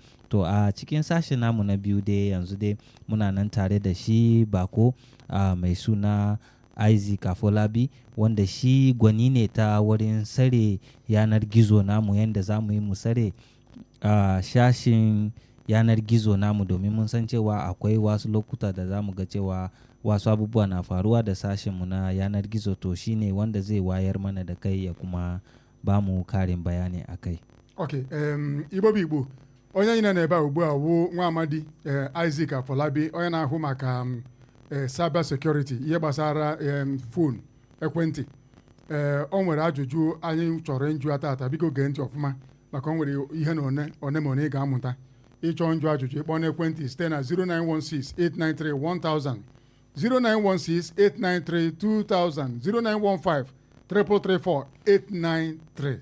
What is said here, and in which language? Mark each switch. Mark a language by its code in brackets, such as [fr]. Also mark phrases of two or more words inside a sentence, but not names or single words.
[ha] To a cikin sashe namu na biyu dai yanzu dai muna nan tare da shi bako mai suna Isaac Afolabi wanda shi gwani ne ta wurin sare yanar gizo namu yadda za mu yi mu sare shashin yanar gizo namu domin mun san cewa akwai wasu lokuta da za mu ga cewa wasu abubuwa na faruwa da sashinmu na yanar gizo to shine wanda zai wayar mana da kai ya kuma ba mu karin bayani a kai. [ig] Ok, Igbo onye anyị na-ebe a ugbu a wụ nwa amadi Isaac Afolabi onye na-ahụ maka [en] cyber security [ig] ihe gbasara phone ekwentị o nwere ajụjụ anyị chọrọ njụ tata biko gee ntị ọfụma maka o nwere ihe na one ma one ị ga-amụta ịchọ njụ ajụjụ ịkpọ n'ekwentị site na 0916-893-1000 0916-893-2000 0915-334-893.